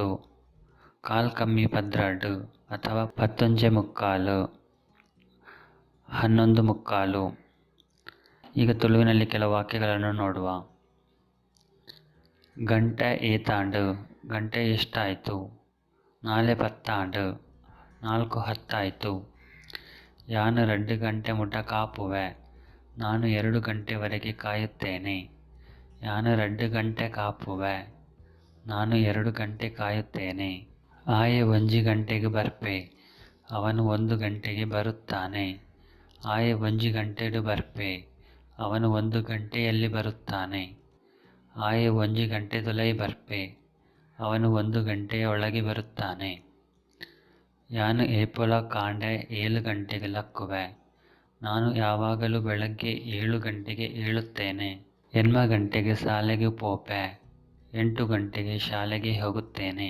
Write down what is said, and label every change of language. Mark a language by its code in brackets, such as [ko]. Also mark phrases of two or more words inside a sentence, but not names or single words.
[tcy] ಕಾಲ್ ಕಮ್ಮಿ 12 ಅಥವಾ 11 ಮುಕ್ಕಾಲು 11 ಮುಕ್ಕಾಲು. [kn] ಈಗ ತುಳುವಿನಲ್ಲಿ ಕೆಲವು ವಾಕ್ಯಗಳನ್ನು ನೋಡುವ. [tcy] ಗಂಟೆ ಏತಾಂಡು, [kn] ಗಂಟೆ ಎಷ್ಟಾಯಿತು. [tcy] ನಾಳೆ ಪತ್ತಾಂಡು, 4:10 ಆಯಿತು. ಯಾನು 2 ಗಂಟೆ ಮುಟ ಕಾಪುವೆ, [kn] ನಾನು 2 ಗಂಟೆವರೆಗೆ ಕಾಯುತ್ತೇನೆ. [tcy] ಯಾನು 2 ಗಂಟೆ ಕಾಪುವೆ, [kn] ನಾನು 2 ಗಂಟೆ ಕಾಯುತ್ತೇನೆ. [tcy] ಆಯೆ ಒಂಜಿ ಗಂಟೆಗೆ ಬರ್ಪೆ, [kn] ಅವನು 1 ಗಂಟೆಗೆ ಬರುತ್ತಾನೆ. [tcy] ಆಯೆ ಒಂಜಿ ಗಂಟೆಡು ಬರ್ಪೆ, [kn] ಅವನು 1 ಗಂಟೆಯಲ್ಲಿ ಬರುತ್ತಾನೆ. [tcy] ಆಯೆ ಒಂಜಿ ಗಂಟೆದೊಲೈ ಬರ್ಪೆ, [kn] ಅವನು 1 ಗಂಟೆಯ ಒಳಗೆ ಬರುತ್ತಾನೆ. [tcy] ಯಾನು ಏಪೊಲ ಕಾಂಡೆ 7 ಗಂಟೆಗೆ ಲಕ್ಕುವೆ, [kn] ನಾನು ಯಾವಾಗಲೂ ಬೆಳಗ್ಗೆ 7 ಗಂಟೆಗೆ ಏಳುತ್ತೇನೆ. [tcy] ಎನ್ಮ ಗಂಟೆಗೆ ಶಾಲೆಗೆ ಪೋಪೆ, [kn] 8 ಗಂಟೆಗೆ ಶಾಲೆಗೆ ಹೋಗುತ್ತೇನೆ.